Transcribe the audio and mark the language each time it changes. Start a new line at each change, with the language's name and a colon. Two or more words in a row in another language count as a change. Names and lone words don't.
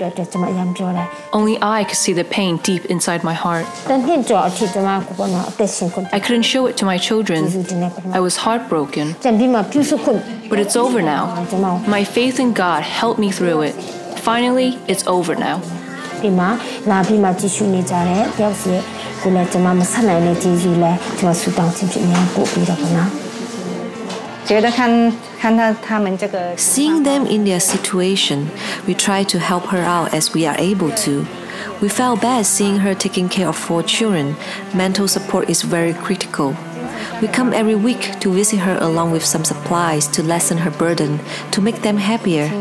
English: Only I could see the pain deep inside my heart. I couldn't show it to my children. I was heartbroken. But it's over now. My faith in God helped me through it. Finally, it's over now.
Burmese: ဒီမှာလာပြီးမှကြည့်ရှုနေကြတယ်တယောက်စီကိုလည်းကျွန်မမဆက်နိုင်တဲ့ကျေးဇူးလဲကျွန်မဆုတောင်းခြင်းဖြစ်များပို့ပြီးတော့ပေါ့နော်
English: Seeing them in their situation, we try to help her out as we are able to. We felt bad seeing her taking care of 4 children. Mental support is very critical. We come every week to visit her along with some supplies to lessen her burden, to make them happier.